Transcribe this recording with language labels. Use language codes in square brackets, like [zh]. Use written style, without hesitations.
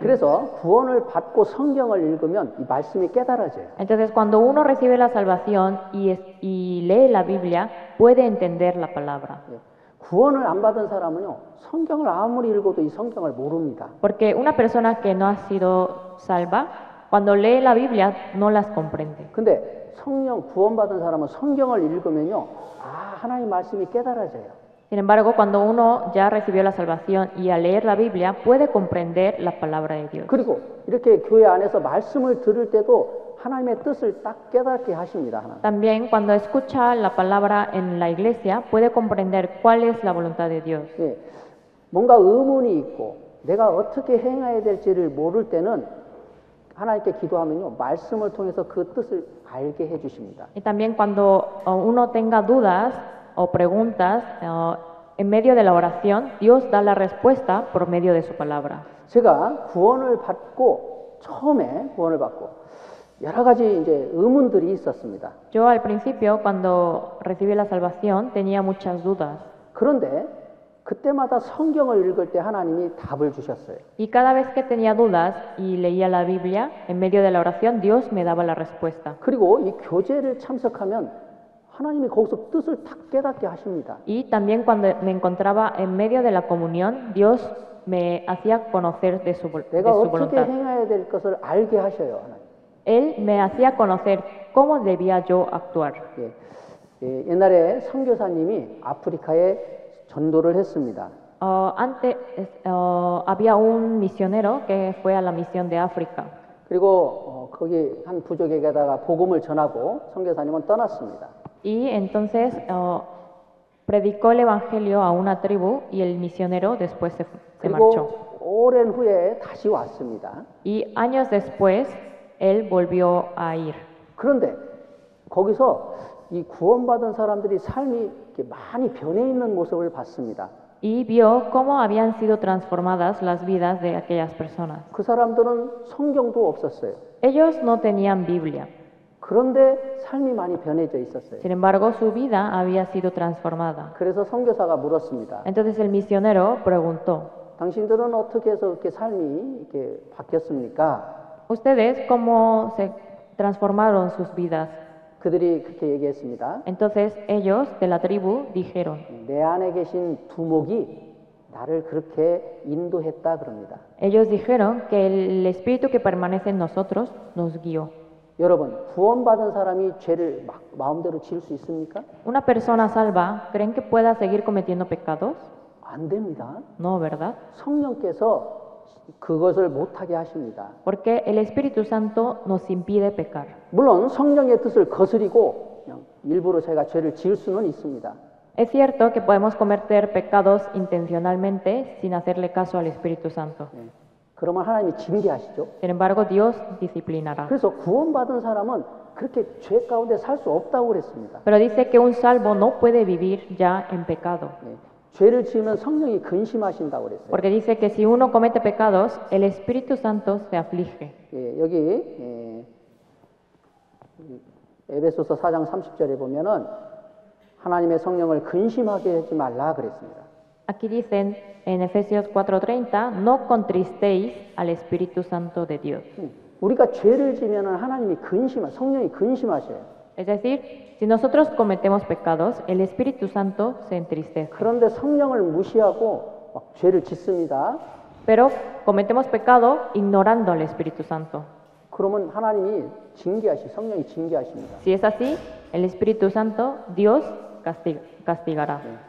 [ko] 그래서 구원을 받고 성경을 읽으면 이 말씀이 깨달아져요. [es] Entonces cuando uno recibe la salvación y lee la Biblia, puede entender la palabra. [ko] 구원을 안 받은 사람은요, 성경을 아무리 읽어도 이 성경을 모릅니다. [es] Porque una persona que no ha sido salva, cuando lee la Biblia, no las comprende. [ko] 근데 성령 구원받은 사람은 성경을 읽으면요, 하나님 말씀이 깨달아져요. [es] Sin embargo, cuando uno ya recibió la salvación y al leer la Biblia, puede comprender la palabra de Dios. [ko] 그리고 이렇게 교회 안에서 말씀을 들을 때도 하나님의 뜻을 딱 깨닫게 하십니다. 하나님. [es] También cuando escucha la palabra en la iglesia, puede comprender cuál es la voluntad de Dios. [ko] 예, 뭔가 의문이 있고 내가 어떻게 행해야 될지를 모를 때는 하나님께 기도하면요, 말씀을 통해서 그 뜻을 알게 해주십니다. [es] Y también cuando uno tenga dudas o preguntas, en medio de la oración, Dios da la respuesta por medio de su palabra. [ko] 제가 구원을 받고 처음에 구원을 받고 여러 가지 이제 의문들이 있었습니다. [es] Yo al principio, cuando recibí la salvación, tenía muchas dudas. [ko] 그런데 그때마다 성경을 읽을 때 하나님이 답을 주셨어요. [es] Y cada vez que tenía dudas y leía la Biblia, en medio de la oración, Dios me daba la respuesta. [ko] 그리고 이 교제를 참석하면 하나님이 거기서 뜻을 탁 깨닫게 하십니다. [es] Y también cuando me encontraba en medio de la comunión, Dios me hacía conocer de su [ko] 내가 어떻게 [es] voluntad. [ko] 행해야 될 것을 알게 하셔요. 하나님. [es] Él me hacía conocer cómo debía yo actuar. [ko] 옛날에 선교사님이 아프리카에 전도를 했습니다. [es] Antes había un misionero que fue a la misión de África. [ko] 그리고 거기 한 부족에게다가 복음을 전하고 선교사님은 떠났습니다. [es] Y entonces predicó el evangelio a una tribu y el misionero después se marchó. [ko] 그리고 오랜 후에 다시 왔습니다. [es] Y años después él volvió a ir. [ko] 그런데 거기서 이 구원받은 사람들이 삶이 이렇게 많이 변해 있는 모습을 봤습니다. [es] Y vio cómo habían sido transformadas las vidas de aquellas personas. [ko] 그 사람들은 성경도 없었어요. [es] Ellos no tenían Biblia. [ko] 그런데 삶이 많이 변해져 있었어요. [es] Sin embargo, su vida había sido transformada. [ko] 그래서 선교사가 물었습니다. [es] Entonces el misionero preguntó, [ko] 당신들은 어떻게 해서 그렇게 삶이 이렇게 바뀌었습니까? [es] ¿Ustedes cómo se transformaron sus vidas? [ko] 그들이 그렇게 얘기했습니다. [es] Entonces ellos de la tribu dijeron, [ko] 내 안에 계신 두목이 나를 그렇게 인도했다 그럽니다. [es] ellos dijeron que el espíritu que permanece en nosotros nos guió. [ko] 여러분, 구원받은 사람이 죄를 막 마음대로 지을 수 있습니까? [es] ¿Una persona salva creen que pueda seguir cometiendo pecados? [ko] 안 됩니다. [es] No, ¿verdad? [ko] 성령께서 그것을 못하게 하십니다. [es] Porque el Espíritu Santo nos impide pecar. [ko] 물론 성령의 뜻을 거스리고 그냥 일부러 제가 죄를 지을 수는 있습니다. [es] Es cierto que podemos cometer pecados intencionalmente sin hacerle caso al Espíritu Santo. [ko] 예. 그러면 하나님이 징계하시죠. [es] Sin embargo, Dios disciplinará. [ko] 그래서 구원받은 사람은 그렇게 죄 가운데 살 수 없다고 그랬습니다. [es] Pero dice que un salvo no puede vivir ya en pecado. [ko] 예. 죄를 지으면 성령이 근심하신다고 그랬어요. [es] Porque dice que si uno comete pecados, el Espíritu Santo se aflige. [ko] 예, 여기 에베소서 4장 30절에 보면은 하나님의 성령을 근심하게 하지 말라 그랬습니다. [es] Aquí dicen en Efesios 4:30, no contristéis al Espíritu Santo de Dios. [ko] 우리가 죄를 지면은 하나님이 성령이 근심하셔요. [es] Es decir, si nosotros cometemos pecados, el Espíritu Santo se entristece. [ko] 그런데 성령을 무시하고 막 죄를 짓습니다. [es] Pero cometemos pecado ignorando al Espíritu Santo. [ko] 그러면 성령이 징계하십니다. [es] Si es así, el Espíritu Santo, Dios castigará.